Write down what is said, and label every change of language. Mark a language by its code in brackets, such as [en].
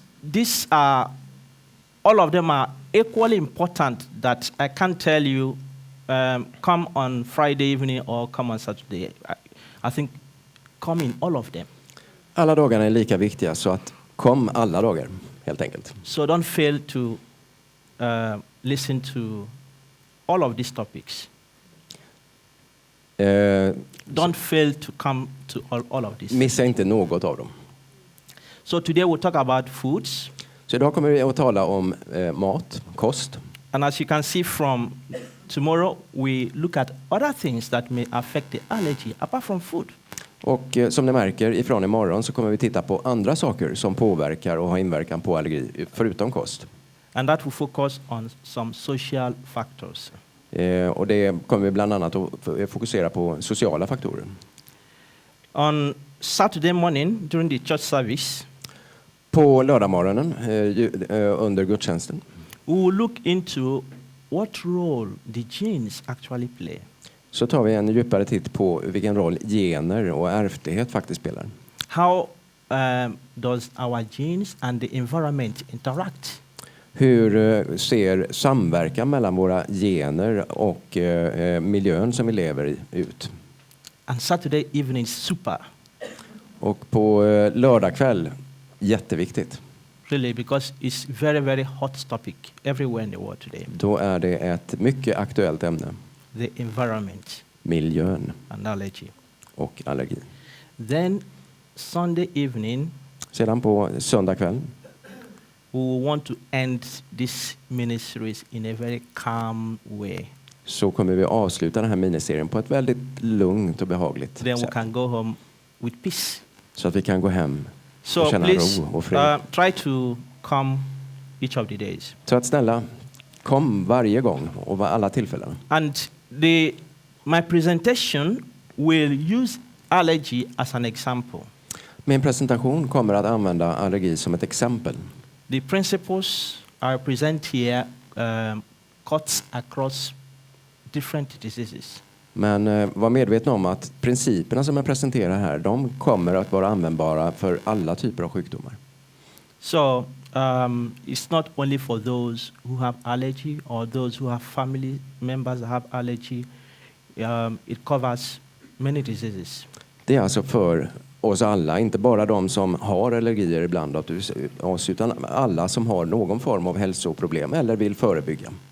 [en] These are, all of them are equally important that I can't tell you, come on Friday evening or come on Saturday. I think come in all of them. [sv] Alla dagarna är lika viktiga, så att kom alla dagar, helt enkelt. [en] So don't fail to listen to all of these topics. Don't fail to come to all of this. [sv] Missa inte något av dem. [en] So today we'll talk about foods. [sv] Så idag kommer vi att tala om mat, kost. [en] And as you can see from tomorrow, we look at other things that may affect the allergy apart from food. [sv] Och som ni märker ifrån imorgon så kommer vi titta på andra saker som påverkar och har inverkan på allergi förutom kost. [en] And that will focus on some social factors. [sv] Och det kommer vi bland annat att fokusera på sociala faktorer. [en] On Saturday morning during the church service, [sv] på lördagmorgonen under gudstjänsten, [en] we will look into what role the genes actually play. [sv] Så tar vi en djupare titt på vilken roll gener och ärftlighet faktiskt spelar. [en] How does our genes and the environment interact? [sv] Hur ser samverkan mellan våra gener och miljön som vi lever i ut? [en] And Saturday evening super. [sv] Och på lördagkväll, jätteviktigt. [en] Really, because it's very, very hot topic everywhere in the world today. [sv] Då är det ett mycket aktuellt ämne. [en] The environment. [sv] Miljön. [en] And allergy. [sv] Och allergi. [en] Then Sunday evening. [sv] Sedan på söndag kväll. [en] We want to end this miniseries in a very calm way. [sv] Så kommer vi avsluta den här miniserien på ett väldigt lugnt och behagligt [en] Then [sv] sätt. [en] we can go home with peace. [sv] Så att vi kan gå hem [en] So [sv] och känna [en] please, [sv] ro och fred. [en] try to come each of the days. [sv] Så att snälla, kom varje gång och alla tillfällen. [en] And my presentation will use allergy as an example. [sv] Min presentation kommer att använda allergi som ett exempel. [en] The principles I present here cuts across different diseases. [sv] Men var medvetna om att principerna som jag presenterar här, de kommer att vara användbara för alla typer av sjukdomar. [en] So it's not only for those who have allergy or those who have family members that have allergy. It covers many diseases. [sv] Det är alltså för oss alla, inte bara de som har allergier ibland av oss, utan alla som har någon form av hälsoproblem eller vill förebygga.